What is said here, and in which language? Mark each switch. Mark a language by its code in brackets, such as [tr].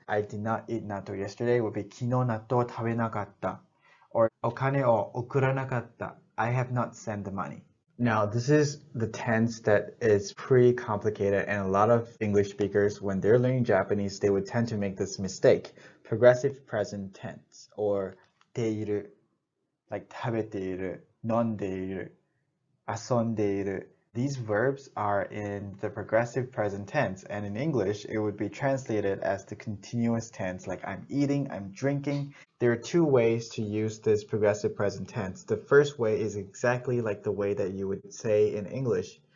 [en] I did not eat natto yesterday would be [ja] kino natto tabenakatta. [en] Or [ja] okane o okuranakatta. [en] I have not sent the money. Now, this is the tense that is pretty complicated, and a lot of English speakers, when they're learning Japanese, they would tend to make this mistake. Progressive present tense, or ている, like [ja] 食べている, 飲んでいる, 遊んでいる. [en] These verbs are in the progressive present tense, and in English, it would be translated as the continuous tense, like I'm eating, I'm drinking. There are two ways to use this progressive present tense. The first way is exactly like the way that you would say in English.